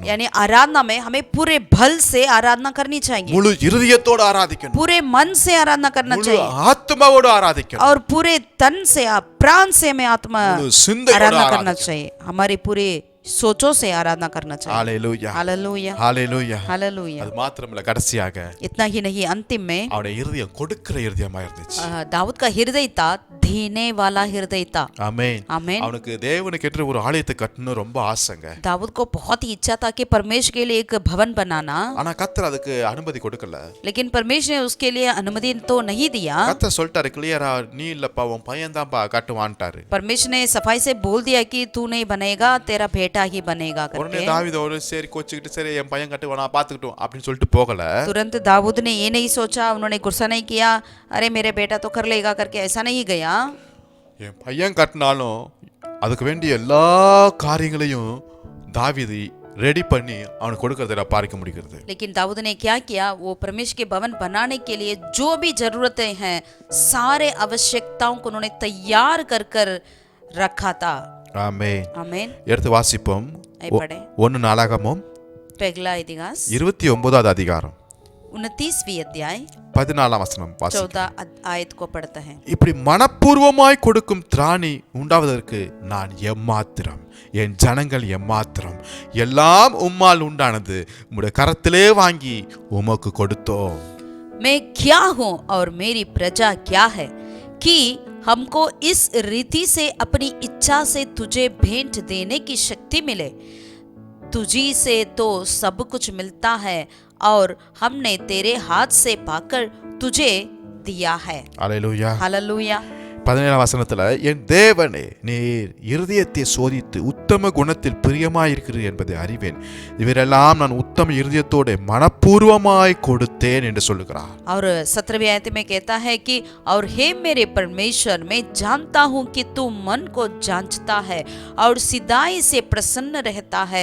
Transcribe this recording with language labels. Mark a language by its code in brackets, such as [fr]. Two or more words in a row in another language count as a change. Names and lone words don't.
[hi] यानी आराधना में हमें पूरे बल से आराधना करनी चाहिए, [ta] முழு இருதயத்தோடு ஆராதிக்கணும், [hi] पूरे मन से आराधना करना [ta] முழு [hi] चाहिए, [ta] ஆத்மாவோடு ஆராதிக்கணும், [hi] और पूरे तन से प्राण से हमें आत्मा [ta] முழு சிந்தையோடு [hi] आराधना करना [ta] ஆராதிக்கணும். [hi] चाहिए, हमारे पूरे सोचों से आराधना करना चाहिए। [ta] ஹalleluya [hi] हालेलुया [ta] ஹalleluya. [hi] हालेलुया। [ta] அது மாத்திரமல்ல, கடைசியாக [hi] इतना ही नहीं, अंतिम में [ta] அவருடைய இருதயம் கொடுக்கிற இருதயமா இருந்துச்சு. [hi] दाऊद का हृदय था देने वाला हृदय था। [ta] ஆமென். [hi] आमीन। [ta] அவனுக்கு தேவனுக்கு ஏற்ற ஒரு ஆலயத்தை கட்டணும் ரொம்ப ஆசைங்க. [hi] दाऊद को बहुत ही इच्छा था कि परमेश्वर के लिए एक भवन बनाना, [ta] ஆனா கர்த்தர் அதுக்கு அனுமதி கொடுக்கல. [hi] लेकिन परमेश्वर ने उसके लिए अनुमति तो नहीं दिया। [ta] கர்த்தர் சொல்லிட்டாரு கிளியரா, நீ இல்லப்பா உன் பையன் தான்ப்பா கட்டுவான்ட்டாரு. [hi] परमेश्वर ने सफाई से बोल दिया कि तू नहीं बनेगा, तेरा बेटा ही बनेगा [ta] உடனே [hi] करके। [ta] தாவீதோடு சரி கோச்சிக்கிட்டு சரி என் பையன் கட்டுவானா பாத்துக்கிட்டோம் அப்படின்னு சொல்லிட்டு போகல. [hi] तुरंत दाऊद ने ये नहीं सोचा, उन्होंने गुस्सा नहीं किया, अरे मेरे बेटा तो कर लेगा करके, ऐसा नहीं गया। [ta] என் பையன் கட்டினாலும் அதுக்கு வேண்டிய எல்லா காரியங்களையும் தாவீது ரெடி பண்ணி அவனுக்கு கொடுக்கறத நான் பார்க்க முடிகிறது. [hi] लेकिन दाऊद ने क्या किया, वो परमेश्वर के भवन बनाने के लिए जो भी जरूरतें हैं सारे आवश्यकताओं को उन्होंने तैयार कर कर रखा था। [ta] ஆமென். [hi] आमीन। [ta] எடுத்து வாசிப்போம். [hi] आइए पढ़े [ta] 1 நாளாகமம் [hi] पहला इतिहास [ta] 29வது அதிகாரம் [hi] 29वीं अध्याय [ta] 14ஆம் வசனம் வாசிப்போம். [hi] 14 आयत को पढ़ते हैं। [ta] இப்படி மனப்பூர்வமாய் கொடுக்கும் திராணி உண்டாவதற்கு நான் எம்மாத்திரம், என் ஜனங்கள் எம்மாத்திரம், எல்லாம் உம்மால் உண்டானது, உம்முடைய கரத்திலே வாங்கி உமக்கு கொடுத்தோம். [hi] मैं क्या हूँ और मेरी प्रजा क्या है कि हमको इस रीति से अपनी इच्छा से तुझे भेंट देने की शक्ति मिले। तुझी से तो सब कुछ मिलता है और हमने तेरे हाथ से पाकर तुझे दिया है। [ta] அல்லேலூயா. [hi] हालेलुया। [ta] 17ஆம் வசனத்துல, என் தேவனே நீர் இருதயத்தை சோதித்து உத்தம குணத்தில் பிரியமாயிருக்கிறீர் என்பதை அறிவேன், இவரெல்லாம் நான் உத்தம இருதயத்தோட மனப்பூர்வமாய் கொடுத்தேன் என்று சொல்லுகிறார். [hi] और 17वीं आयत में कहता है कि और हे मेरे परमेश्वर, मैं जानता हूँ कि तू मन को जांचता है और सीधाई से प्रसन्न रहता है।